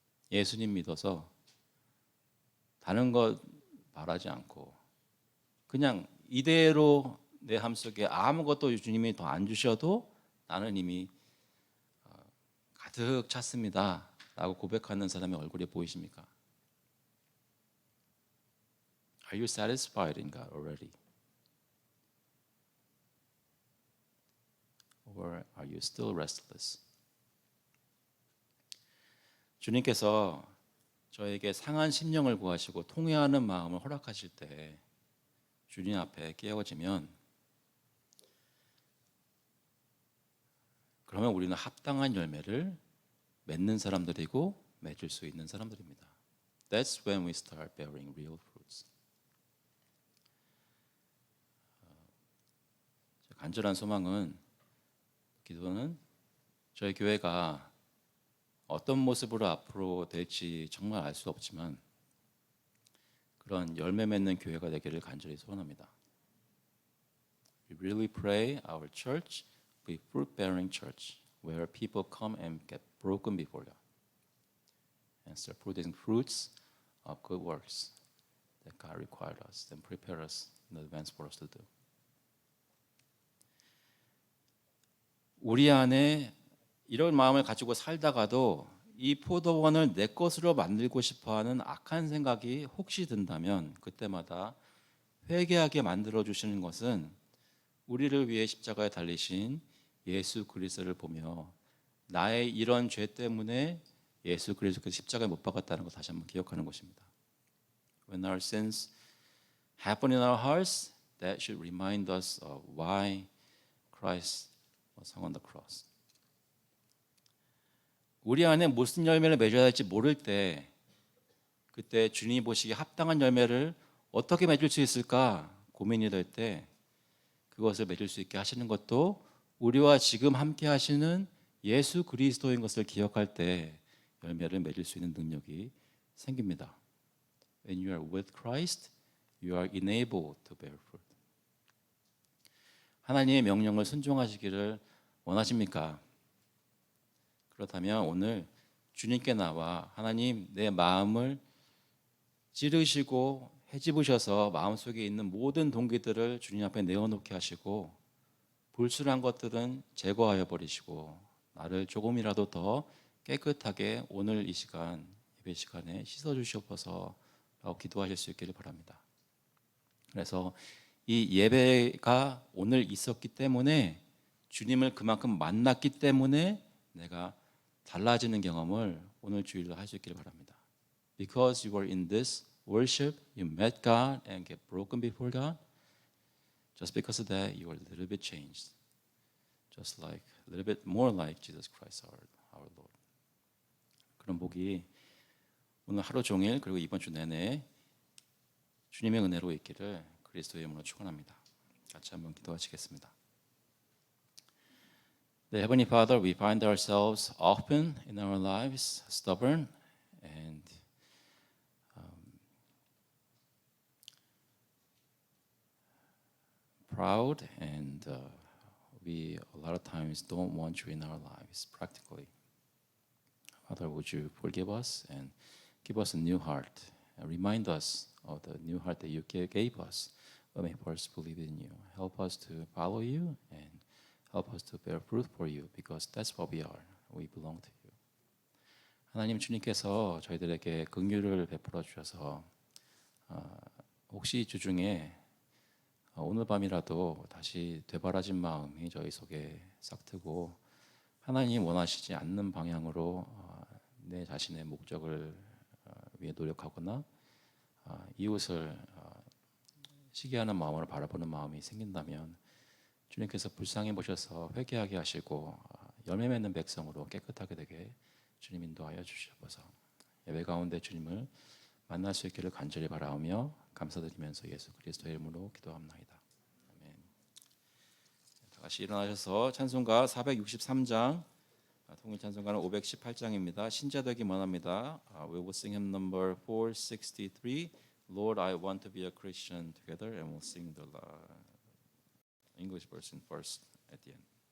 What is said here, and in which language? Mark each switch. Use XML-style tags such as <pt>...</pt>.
<ko>예수님 믿어서 다른 것 바라지 않고 그냥 이대로 내 삶 속에 아무것도 주님이 더 안 주셔도 나는 이미 가득 찼습니다 라고 고백하는 사람의 얼굴이 보이십니까?</ko> <en>Are you satisfied in God already? Or are you still restless?</en> <ko>주님께서 저에게 상한 심령을 구하시고 통회하는 마음을 허락하실 때 주님 앞에 깨어지면 그러면 우리는 합당한 열매를 맺는 사람들이고 맺을 수 있는 사람들입니다.</ko> <en>That's when we start bearing real fruits.</en> <ko>간절한 소망은 기도는 저희 교회가 어떤 모습으로 앞으로 될지 정말 알 수 없지만 그런 열매 맺는 교회가 되기를 간절히 소원합니다.</ko> <en>We really pray our church be fruit-bearing church where people come and get broken before God and start producing fruits of good works that God required us and prepare us in advance for us to do.</en> <ko>우리 안에 이런 마음을 가지고 살다가도 이 포도원을 내 것으로 만들고 싶어하는 악한 생각이 혹시 든다면 그때마다 회개하게 만들어 주시는 것은 우리를 위해 십자가에 달리신 예수 그리스도를 보며 나의 이런 죄 때문에 예수 그리스도께서 십자가에 못 박았다는 것 다시 한번 기억하는 것입니다.</ko> <en>When our sins happen in our hearts, that should remind us of why Christ was hung on the cross.</en> <ko>우리 안에 무슨 열매를 맺어야 할지 모를 때 그때 주님이 보시기에 합당한 열매를 어떻게 맺을 수 있을까 고민이 될 때 그것을 맺을 수 있게 하시는 것도 우리와 지금 함께 하시는 예수 그리스도인 것을 기억할 때 열매를 맺을 수 있는 능력이 생깁니다.</ko> <en>When you are with Christ, you are enabled to bear fruit.</en> <ko>하나님의 명령을 순종하시기를 원하십니까? 그렇다면 오늘 주님께 나와 하나님 내 마음을 찌르시고 헤집으셔서 마음속에 있는 모든 동기들을 주님 앞에 내어놓게 하시고 불순한 것들은 제거하여 버리시고 나를 조금이라도 더 깨끗하게 오늘 이 시간 예배 시간에 씻어주시옵소서 라고 기도하실 수 있기를 바랍니다. 그래서 이 예배가 오늘 있었기 때문에 주님을 그만큼 만났기 때문에 내가 달라지는 경험을 오늘 주일로 할 수 있기를 바랍니다.</ko> <en>Because you were in this worship, you met God and get broken before God. Just because of that, you are a little bit changed. Just like a little bit more like Jesus Christ our Lord.</en> <ko>그런 복이 오늘 하루 종일 그리고 이번 주 내내 주님의 은혜로 있기를 그리스도의 이름으로 축원합니다. 같이 한번 기도하시겠습니다.</ko> <en>Heavenly Father, we find ourselves often in our lives stubborn and proud, and we a lot of times don't want you in our lives practically. Father, would you forgive us and give us a new heart and remind us of the new heart that you gave us when we first believed in you. Help us to follow you and help us to bear fruit for you because that's what we are. We belong to you.</en> <ko>하나님 주님께서 저희들에게 긍휼을 베풀어 주셔서 혹시 이 주 중에 오늘 밤이라도 다시 되바라진 마음이 저희 속에 싹트고 하나님 원하시지 않는 방향으로 내 자신의 목적을 위해 노력하거나 이웃을 시기하는 마음으로 바라보는 마음이 생긴다면 주님께서 불쌍히 보셔서 회개하게 하시고 열매 맺는 백성으로 깨끗하게 되게 주님 인도하여 주시옵소서. 예배 가운데 주님을 만날 수 있기를 간절히 바라오며 감사드리면서 예수 그리스도의 이름으로 기도합나이다. 아멘. 다 같이 일어나셔서 찬송가 463장, 통일 찬송가는 518장입니다. 신자되기 원합니다.</ko> <en>We will sing hymn number 463. Lord, I want to be a Christian together, and we'll sing the English version first at the end.</en>